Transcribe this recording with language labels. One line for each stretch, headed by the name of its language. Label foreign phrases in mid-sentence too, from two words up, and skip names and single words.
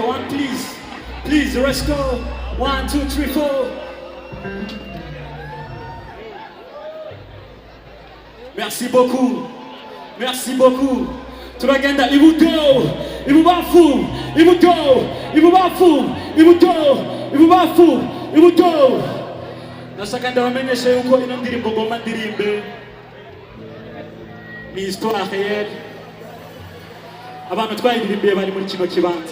English: One please, please, let's go. 1 2 3 4.
French: Merci beaucoup, merci beaucoup.
Rundi: Turagenda ibudo, ibubafu, ibudo, ibubafu, ibudo, ibubafu, ibudo. Ndashaka ndabamenyeshe yuko ino ndirimbo ngoma ndirimbe ni
French: histoire réelle.
Rundi: Abantu twayiririmbiye bari muri kino kibanza.